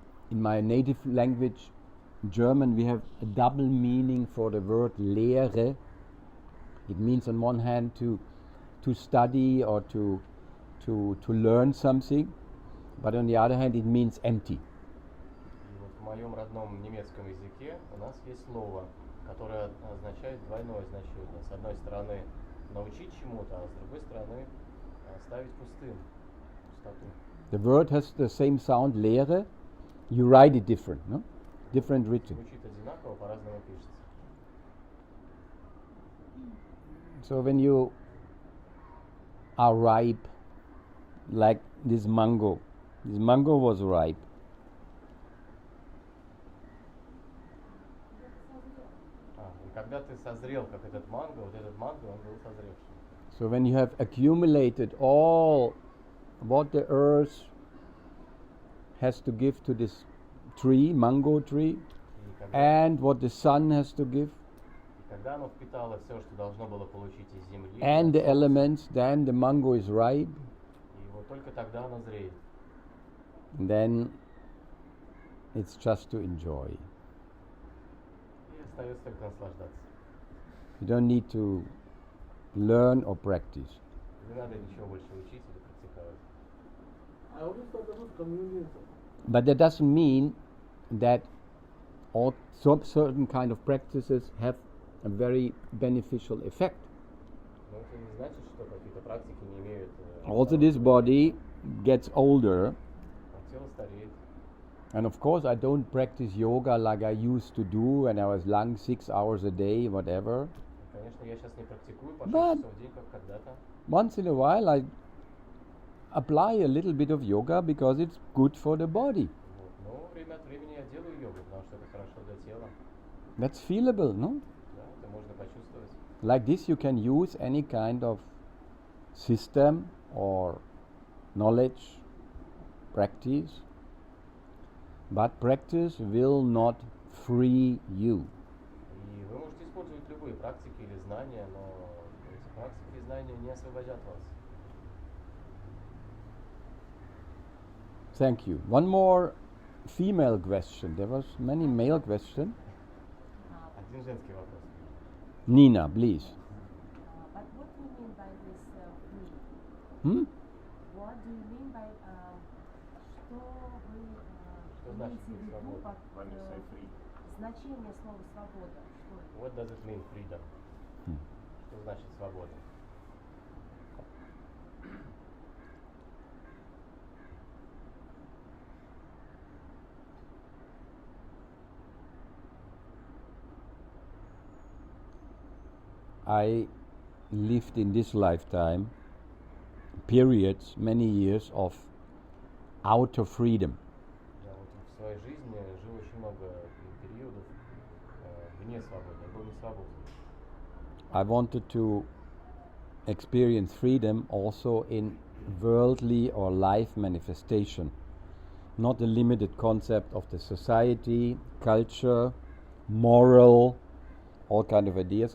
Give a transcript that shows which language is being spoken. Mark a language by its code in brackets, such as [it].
[en] In my native language, German, we have a double meaning for the word Lehre. It means on one hand to study or to learn something, but on the other hand it means empty. [ru] И вот в моем родном немецком языке у нас есть слово, которое означает двойное значение. С одной стороны научить чему-то, а с другой стороны оставить пустым, пустоту. [en] The word has the same sound, Lehre. You write it different, no? Different written. [ru] Звучит одинаково, по-разному пишется. [en] So when you are ripe, like this mango was ripe. [ru] И когда ты созрел, как этот манго, вот этот манго, он был созревшим. [en] So when you have accumulated all what the earth has to give to this tree, mango tree, [ru] И когда, [en] and what the sun has to give, [ru] когда оно впитало все, что должно было получить из земли, [en] and the [ru] от солнца, [en] elements, then the mango is ripe. [ru] и вот только тогда оно зреет. [en] Then it's just to enjoy. [ru] И остается только наслаждаться. [en] You don't need to learn or practice. [ru] Не надо ничего больше учить или практиковать. [en] I always thought that was convenience. But that doesn't mean that all certain kind of practices have a very beneficial effect. [ru] Но это не значит, что какие-то практики не имеют... [en] Also, this body gets older, [ru] Тело стареет. [en] and of course, I don't practice yoga like I used to do when I was young, 6 hours a day, whatever. [ru] Конечно, я сейчас не практикую по 6 [en] But- [ru] часов в день, как когда-то. [en] Once in a while, I apply a little bit of yoga because it's good for the body. [ru] Вот. Но время от времени я делаю йогу, потому что это хорошо для тела. [en] That's feelable, no? [ru] Да, это можно почувствовать. [en] Like this, you can use any kind of system or knowledge, practice, but practice will not free you. [ru] И вы можете использовать любые практики или знания, но эти практики и знания не освободят вас. [en] Thank you. One more female question. There was many male questions. [ru] Один женский вопрос. [en] Nina, please. But what do you mean by this free? Hmm? What do you mean by [ru] что вы Что значит имеете в виду свобода? под [en] When you say free. [ru] значение слова свобода? Что это? [en] What does it mean, freedom? [ru] Что значит свобода? [en] I lived in this lifetime periods, many years of outer freedom. [ru] Я вот в своей жизни жил очень много периодов вне свободы. Я был не свободен. [en] I wanted to experience freedom also in worldly or life manifestation, not a limited concept of the society, culture, moral, all kind of ideas.